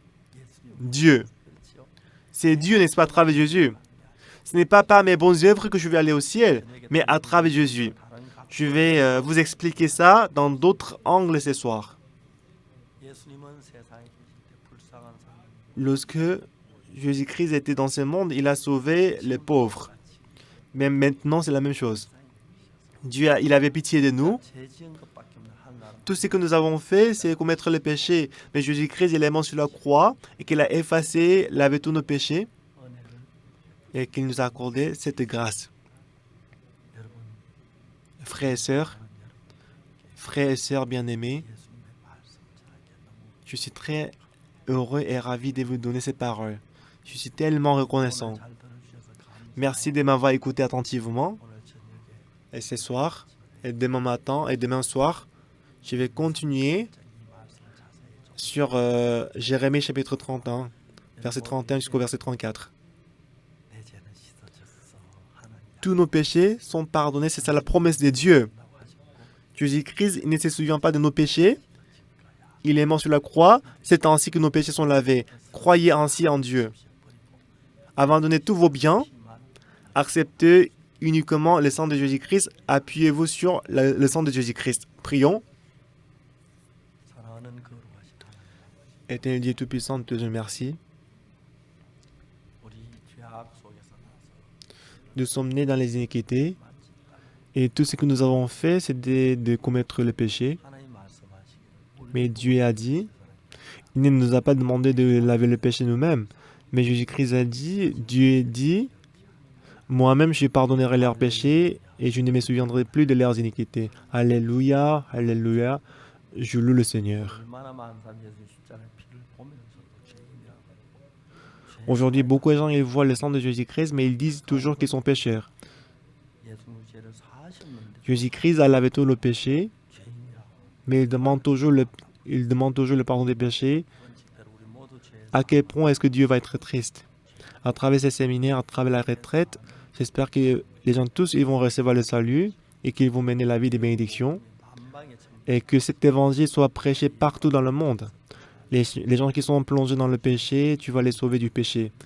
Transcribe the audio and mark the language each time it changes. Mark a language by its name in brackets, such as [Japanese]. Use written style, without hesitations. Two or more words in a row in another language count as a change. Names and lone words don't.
[Korean] 예수님 [French] Dieu. [Korean] 그렇지요. [French] C'est Dieu, n'est-ce pas, à travers Jésus. Ce n'est pas par mes bonnes œuvres que je vais aller au ciel, mais à travers Jésus. [Korean] 다른 각 [French] Je vais vous expliquer ça dans d'autres angles ce soir. [Korean] 예수님은 세상에 계실 때 불쌍한 사람 [French] Lorsque Jésus-Christ était dans ce monde, il a sauvé les pauvres. Mais maintenant, c'est la même chose. Dieu, il avait pitié de nous. [Korean] 죄 지은 것밖에 없는 한 나라 [French] Tout ce que nous avons fait, c'est commettre le péché. Mais Jésus-Christ, il est mort sur la croix et qu'il a effacé, lavé tous nos péchés [Korean] 은혜를 [French] et qu'il nous a accordé cette grâce. [Korean] 여러분 [French] Frères et sœurs bien-aimés, [Korean] 예수님의 말씀 전하기에 너무 [French] je suis très heureux et ravi de vous donner ces paroles. Je suis tellement reconnaissant. [Korean] 잘 들어주셔서 감사합니다. [French] Merci de m'avoir écouté attentivement. [Korean] 오늘 저녁에 [French] Et ce soir, et demain matin, et demain soir, je vais continuer [Korean] 이 말씀 자세히 좀 [French] sur Jérémie chapitre 31, verset 31 jusqu'au verset 34. [Korean] 내 죄는 씻어졌어 하나님 [French] Tous nos péchés sont pardonnés, c'est ça la promesse de Dieu. [Korean] 약속한다고 하시고 [French] Jésus-Christ il ne se souvient pas de nos péchés. Il est mort sur la croix. C'est ainsi que nos péchés sont lavés. Croyez ainsi en Dieu. Abandonnez tous vos biens. Acceptez uniquement le sang de Jésus-Christ. Appuyez-vous sur le sang de Jésus-Christ. Prions. [Korean] 사랑하는 거룩하신 하나님 [French] Éternel Dieu Tout-Puissant, nous te remercie. [Korean] 우리 죄악 속에서 나서 [French] Nous sommes nés dans les iniquités. Et tout ce que nous avons fait, c'est de commettre le péché. [Korean] 하나님 말씀하시기를 [French] Mais Dieu a dit, il ne nous a pas demandé de laver le péché nous-mêmes. Mais Jésus-Christ a dit, Dieu dit, moi-même je pardonnerai leurs péchés et je ne me souviendrai plus de leurs iniquités. Alléluia, alléluia, je loue le Seigneur. [Korean] 얼마나 많은 사람이 예수 십자가의 피를 보면서도 죄인이라고 [French] Aujourd'hui, beaucoup de gens ils voient le sang de Jésus-Christ, mais ils disent toujours qu'ils sont pécheurs. [Korean] 예수님 죄를 사하셨는데 [French] Jésus-Christ a lavé tous nos péchés, [Korean] 죄인이라고 [French] mais il demande toujours le pardon des péchés. [Korean] 원칙대로 우리 모두 죄 [French] À quel point est-ce que Dieu va être triste? À travers ces séminaires, à travers la retraite, j'espère que les gens tous ils vont recevoir le salut et qu'ils vont mener la vie des bénédictions et que cet évangile soit prêché partout dans le monde. Les gens qui sont plongés dans le péché, tu vas les sauver du péché.